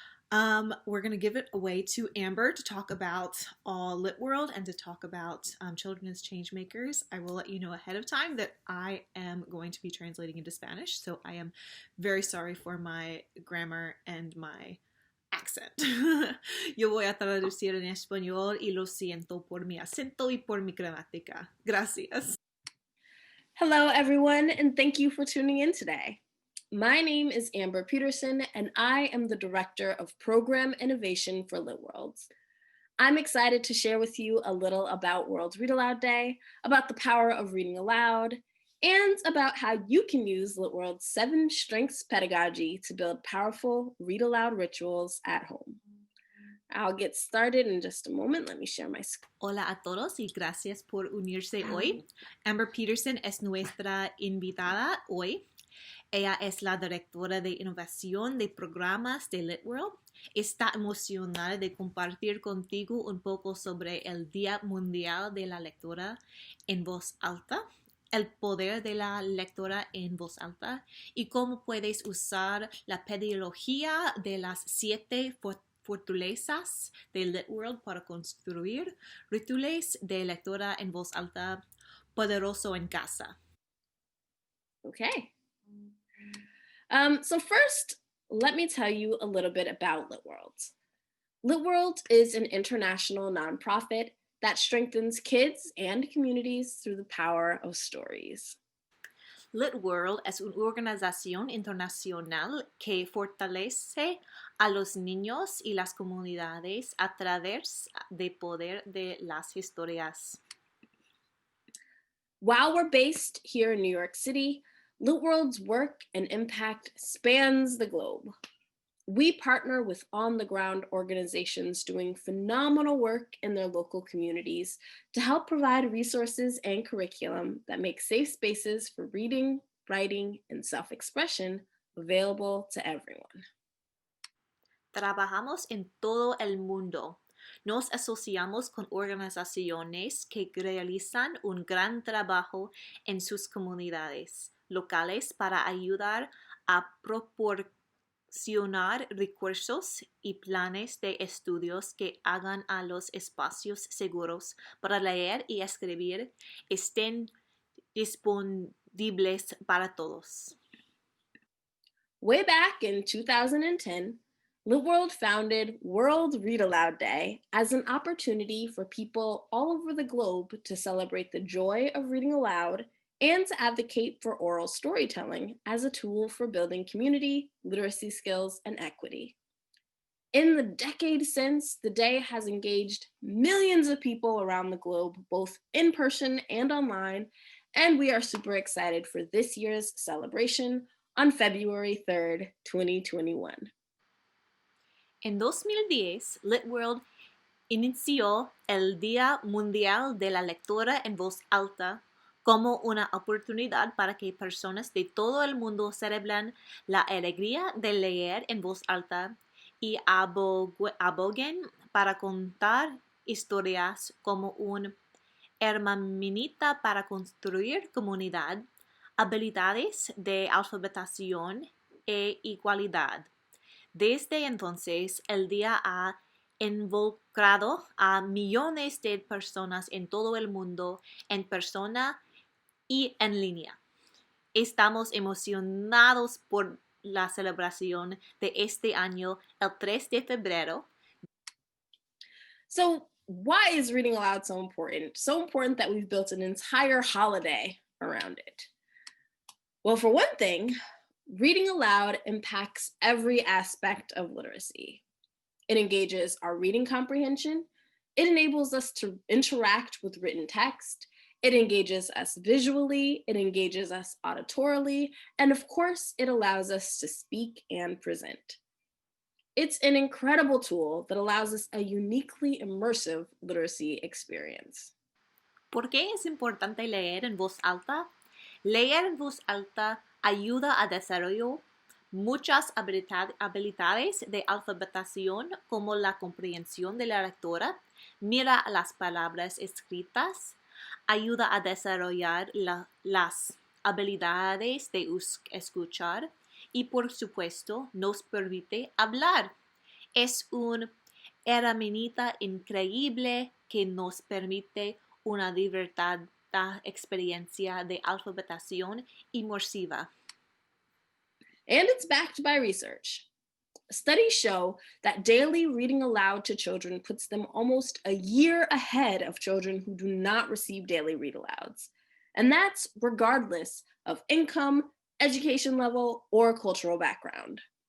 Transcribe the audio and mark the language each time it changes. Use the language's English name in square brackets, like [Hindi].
[English] We're going to give it away to Amber to talk about LitWorld and to talk about children as changemakers. I will let you know ahead of time that I am going to be translating into Spanish, so I am very sorry for my grammar and my accent. [Spanish] Yo voy a traducir en español y lo siento por mi acento y por mi gramática. Gracias. [English] Hello, everyone, and thank you for tuning in today. My name is Amber Peterson, and I am the Director of Program Innovation for LitWorld. I'm excited to share with you a little about World Read Aloud Day, about the power of reading aloud, and about how you can use LitWorld's 7 Strengths pedagogy to build powerful read aloud rituals at home. I'll get started in just a moment. Let me share my screen. [Spanish] Hola a todos y gracias por unirse hoy. Amber Peterson es nuestra invitada hoy. Ella es la directora de innovación de programas de LitWorld. Está emocionada de compartir contigo un poco sobre el Día Mundial de la Lectura en Voz Alta, el poder de la lectura en voz alta y cómo puedes usar la pedagogía de las 7 fortalezas de LitWorld para construir rituales de lectura en voz alta poderoso en casa. [English] Okay. So first, let me tell you a little bit about LitWorld. LitWorld is an international nonprofit that strengthens kids and communities through the power of stories. [Spanish] LitWorld es una organización internacional que fortalece a los niños y las comunidades a través del poder de las historias. [English] While we're based here in New York City, LitWorld's work and impact spans the globe. We partner with on-the-ground organizations doing phenomenal work in their local communities to help provide resources and curriculum that make safe spaces for reading, writing, and self-expression available to everyone. [Spanish] Trabajamos en todo el mundo. Nos asociamos con organizaciones que realizan un gran trabajo en sus comunidades locales para ayudar a proporcionar recursos y planes de estudios que hagan a los espacios seguros para leer y escribir estén disponibles para todos. [English] Way back in 2010, LitWorld founded World Read Aloud Day as an opportunity for people all over the globe to celebrate the joy of reading aloud and to advocate for oral storytelling as a tool for building community, literacy skills, and equity. In the decade since, the day has engaged millions of people around the globe, both in person and online, and we are super excited for this year's celebration on February 3rd, 2021. [Spanish] En 2010, LitWorld inició el Día Mundial de la Lectura en Voz Alta como una oportunidad para que personas de todo el mundo celebren la alegría de leer en voz alta y aboguen para contar historias como una herramienta para construir comunidad, habilidades de alfabetización e igualdad. Desde entonces, el día ha involucrado a millones de personas en todo el mundo, en persona y en línea. Estamos emocionados por la celebración de este año, el 3 de febrero. [English] So, why is reading aloud so important? So important that we've built an entire holiday around it. Well, for one thing, reading aloud impacts every aspect of literacy. It engages our reading comprehension. It enables us to interact with written text. It engages us visually, it engages us auditorily, and of course, it allows us to speak and present. It's an incredible tool that allows us a uniquely immersive literacy experience. [Spanish] ¿Por qué es importante leer en voz alta? Leer en voz alta ayuda a desarrollar muchas habilidades de alfabetización como la comprensión de la lectura, mira las palabras escritas, ayuda a desarrollar las habilidades de escuchar y por supuesto nos permite hablar. Es una herramienta increíble que nos permite una divertida experiencia de alfabetización inmersiva. [English] And it's backed by research. Studies show that daily reading aloud to children puts them almost a year ahead of children who do not receive daily read alouds. And that's regardless of income, education level, or cultural background.